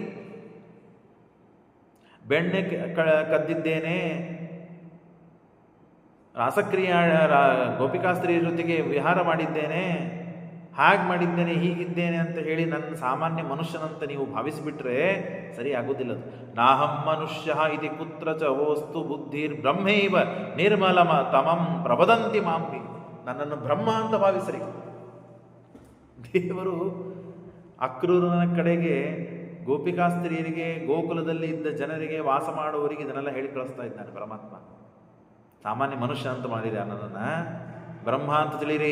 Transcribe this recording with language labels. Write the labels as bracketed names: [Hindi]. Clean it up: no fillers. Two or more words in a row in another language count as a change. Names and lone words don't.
[Kannada] ಬೆಣ್ಣೆ ಕದ್ದಿದ್ದೇನೆ, ರಾಸಕ್ರಿಯೆ ಗೋಪಿಕಾಸ್ತ್ರೀಯರ ಜೊತೆಗೆ ವಿಹಾರ ಮಾಡಿದ್ದೇನೆ, ಹಾಗೆ ಮಾಡಿದ್ದೇನೆ, ಹೀಗಿದ್ದೇನೆ ಅಂತ ಹೇಳಿ ನನ್ನ ಸಾಮಾನ್ಯ ಮನುಷ್ಯನಂತ ನೀವು ಭಾವಿಸಿಬಿಟ್ರೆ ಸರಿ ಆಗೋದಿಲ್ಲ. [Sanskrit] ನಾಹಂ ಮನುಷ್ಯ ಇತಿ ಕುತ್ರ ಚ ವೋಸ್ತು ಬುದ್ಧಿರ್ ಬ್ರಹ್ಮೈವ ನಿರ್ಮಲಮ ತಮಂ ಪ್ರಬದಂತಿ ಮಾಂಪಿ. [Kannada] ನನ್ನನ್ನು ಬ್ರಹ್ಮ ಅಂತ ಭಾವಿಸ್ರಿ. ದೇವರು ಅಕ್ರೂರನ ಕಡೆಗೆ ಗೋಪಿಕಾಸ್ತ್ರೀಯರಿಗೆ, ಗೋಕುಲದಲ್ಲಿ ಇದ್ದ ಜನರಿಗೆ, ವಾಸ ಮಾಡುವವರಿಗೆ ಇದನ್ನೆಲ್ಲ ಹೇಳಿ ಕಳಿಸ್ತಾ ಇದ್ದಾನೆ ಪರಮಾತ್ಮ. ಸಾಮಾನ್ಯ ಮನುಷ್ಯ ಅಂತ ಮಾಡಿದೆ ನನ್ನನ್ನು ಬ್ರಹ್ಮ ಅಂತ ತಿಳಿರಿ.